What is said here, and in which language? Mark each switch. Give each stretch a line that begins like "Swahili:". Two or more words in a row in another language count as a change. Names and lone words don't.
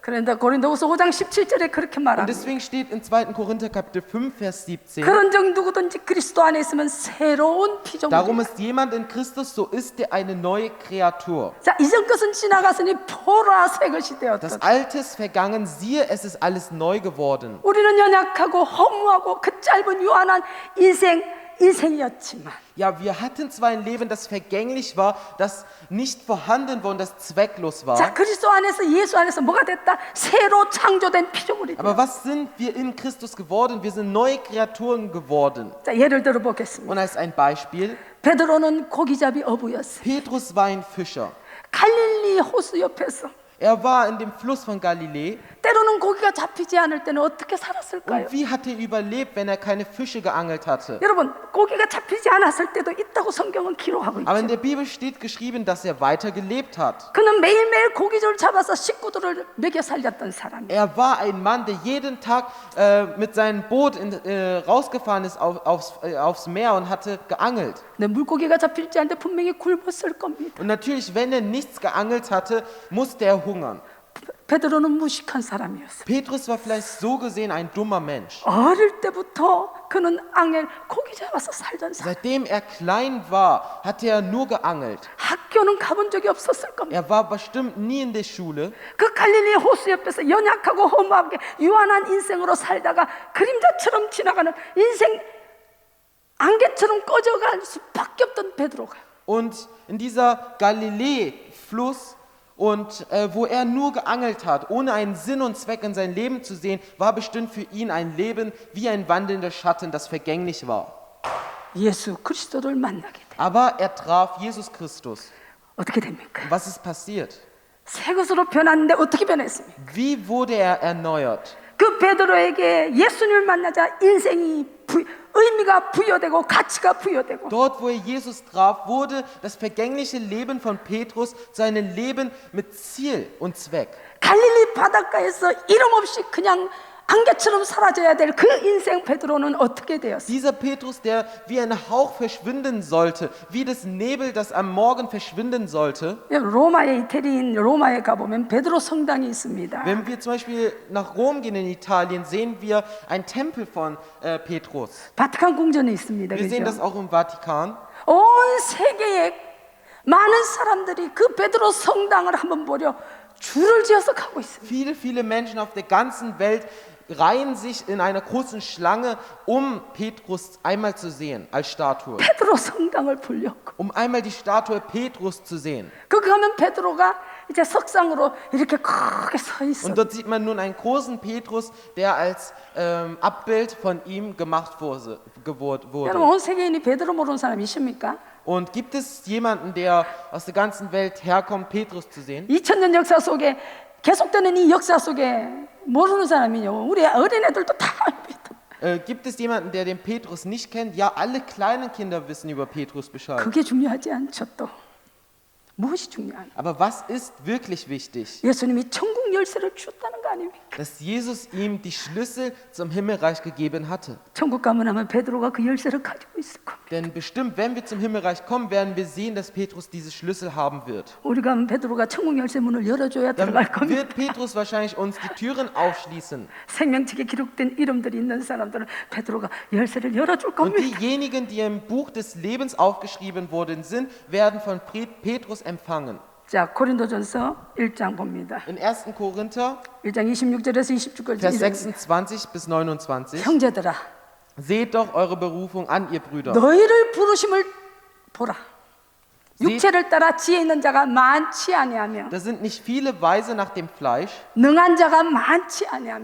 Korean: 그런데 고린도후서 5장 17절에 그렇게
German: Und
Korean: 말합니다.
German: deswegen steht in 2. Korinther Kapitel 5, Vers 17,
Korean: 그런즉 누구든지 그리스도 안에 있으면 새로운
German: darum
Korean: 피조물이다.
German: ist jemand in Christus, so ist er eine neue Kreatur.
Korean: 자, 이전 것은 지나갔으니 보라 새 것이
German: Das
Korean: 되었다.
German: Alte ist vergangen, siehe, es ist alles neu geworden.
Korean: 우리는 연약하고 허무하고 그 짧은 유한한 인생이었지만
German: Ja, wir hatten zwar ein Leben, das vergänglich war, das nicht vorhanden war und das zwecklos
Korean: 자,
German: war.
Korean: 그리스도 안에서 예수 안에서 뭐가 됐다? 새로 창조된 피조물이다.
German: Aber was sind wir in Christus geworden? Wir sind neue Kreaturen geworden.
Korean: 자, 예를 들어 보겠습니다.
German: Und als ein Beispiel,
Korean: 베드로는 고기잡이 어부였어요.
German: Petrus war ein Fischer.
Korean: 갈릴리 호수 옆에서
German: Er war in dem Fluss von Galiläa.
Korean: 때로는 고기가 잡히지 않을 때는 어떻게 살았을까요?
German: Und wie hat er überlebt, wenn er keine Fische geangelt hatte?
Korean: 여러분, 고기가 잡히지 않았을 때도 있다고 성경은 기록하고
German: Aber in
Korean: 있죠.
German: der Bibel steht geschrieben, dass er weiter gelebt hat.
Korean: 그는 매일매일 고기를 잡아서 식구들을 먹여 살렸던 사람이에요.
German: Er war ein Mann, der jeden Tag mit seinem Boot rausgefahren ist aufs Meer und hatte geangelt.
Korean: 근데 물고기가 잡힐지 않는데 분명히 굶었을 겁니다.
German: Und natürlich, wenn er nichts geangelt hatte, musste er hungern.
Korean: 베드로는 무식한 사람이었어요.
German: Petrus war vielleicht so gesehen ein dummer Mensch.
Korean: 어릴 때부터 그는 고기 잡아서 살던 사람.
German: Seitdem er klein war, hatte er nur geangelt.
Korean: 학교는 가본 적이 없었을 겁니다.
German: Er war bestimmt nie in der Schule.
Korean: 그 갈릴리 호수 옆에서 연약하고 허무하게 유한한 인생으로 살다가 그림자처럼 지나가는 인생 안개처럼 꺼져갈 수밖에 없던 베드로가
German: Und in dieser Galiläa-Fluss, und wo er nur geangelt hat, ohne einen Sinn und Zweck in sein Leben zu sehen, war bestimmt für ihn ein Leben wie ein wandelnder Schatten, das vergänglich war.
Korean: 예수 그리스도를 만나게 돼.
German: Aber er traf Jesus Christus.
Korean: 어떻게 됩니까?
German: Was ist passiert?
Korean: 새 것으로 변했는데 어떻게 변했습니까?
German: Wie wurde er erneuert?
Korean: 그 베드로에게 예수님을 만나자 인생이 의미가 부여되고 가치가 부여되고
German: Dort, wo er Jesus traf, wurde das vergängliche Leben von Petrus zu einem Leben mit Ziel und Zweck.
Korean: 갈릴리 바닷가에서 이름 없이 그냥 안개처럼 사라져야 될 그 인생 베드로는 어떻게 되었어요?
German: Dieser Petrus, der wie ein Hauch verschwinden sollte, wie das Nebel, das am Morgen verschwinden sollte.
Korean: 로마의 이태리인 로마에 가보면 베드로 성당이 있습니다.
German: Wenn wir zum Beispiel nach Rom gehen in Italien, sehen wir einen Tempel von Petrus.
Korean: 바티칸 궁전에 있습니다.
German: Wir sehen das
Korean: 그죠?
German: auch im Vatikan.
Korean: 온 세계에 많은 사람들이 그 베드로 성당을 한번 보려 줄을 지어서 가고 있습니다.
German: Viele Menschen auf der ganzen Welt reihen sich in einer großen Schlange, um Petrus einmal zu sehen als Statue.
Korean: 베드로 성당을 보려고.
German: Um einmal die Statue Petrus zu sehen.
Korean: 거기 가면 베드로가 이제 석상으로 이렇게 크게 서 있어.
German: Und dort sieht man nun einen großen Petrus, der als Abbild von ihm gemacht wurde.
Korean: 여러분 온 세계인이 베드로 모르는 사람이 있습니까?
German: Und gibt es jemanden, der aus der ganzen Welt herkommt, Petrus zu sehen?
Korean: 2000년 역사 속에 계속되는 이 역사 속에 모르는 사람이요. 우리 어린애들도 다 압니다.
German: Gibt es jemanden, der den Petrus nicht kennt? Ja, alle kleinen Kinder wissen über Petrus Bescheid.
Korean: 그게 중요하지 않죠 또. 무엇이 중요한?
German: Aber was ist wirklich wichtig?
Korean: 예수님이 천국 열쇠를 주었다는 거 아닙니까?
German: Dass Jesus ihm die Schlüssel zum Himmelreich gegeben hatte.
Korean: 천국 가면 하면 베드로가 그 열쇠를 가지고 있을 겁니다.
German: Denn bestimmt, wenn wir zum Himmelreich kommen, werden wir sehen, dass Petrus diese Schlüssel haben wird.
Korean: 우리 가면 베드로가 천국 열쇠 문을 열어줘야
German: Dann
Korean: 들어갈 겁니다.
German: wird Petrus wahrscheinlich uns die Türen aufschließen.
Korean: 생명책에 기록된 이름들이 있는 사람들은 베드로가 열쇠를 열어줄
German: Und
Korean: 겁니다.
German: diejenigen, die im Buch des Lebens aufgeschrieben worden sind, werden von Petrus empfangen.
Korean: 자, 고린도전서 1장 봅니다.
German: In 1. Korinther,
Korean: 1장 26절에서 29절까지
German: Vers 26 bis 29.
Korean: 형제들아
German: Seht doch eure Berufung an, ihr Brüder.
Korean: 너희를 부르심을 보라.
German: Seht,
Korean: 육체를 따라 지혜 있는 자가 많지 아니하며
German: da sind nicht viele Weise nach dem Fleisch,
Korean: 능한 자가 많지 아니하며